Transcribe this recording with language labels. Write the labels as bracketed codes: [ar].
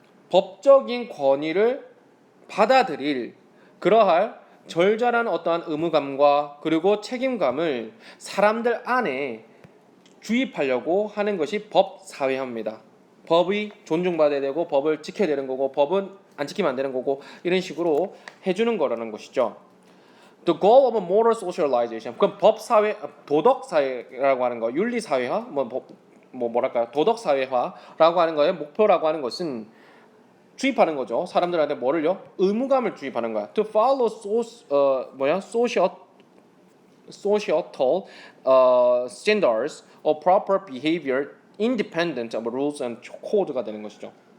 [ko] 법적인 권위를 받아들일 그러할 절절한 어떠한 의무감과 그리고 책임감을 사람들 안에 주입하려고 하는 것이 법사회화입니다. 법이 존중받아야 되고 법을 지켜야 되는 거고 법은 안 지키면 안 되는 거고 이런 식으로 해주는 거라는 것이죠. [en] The goal of moral socialization. [ko] 그럼 법사회, 도덕사회라고 하는 거, 윤리사회화, 뭐랄까요, 도덕사회화라고 하는 거의 목표라고 하는 것은 주입하는 거죠. 사람들한테 뭐를요? 의무감을 주입하는 거야. [en] To follow societal standards of proper behavior independent of rules and code가 되는 것이죠.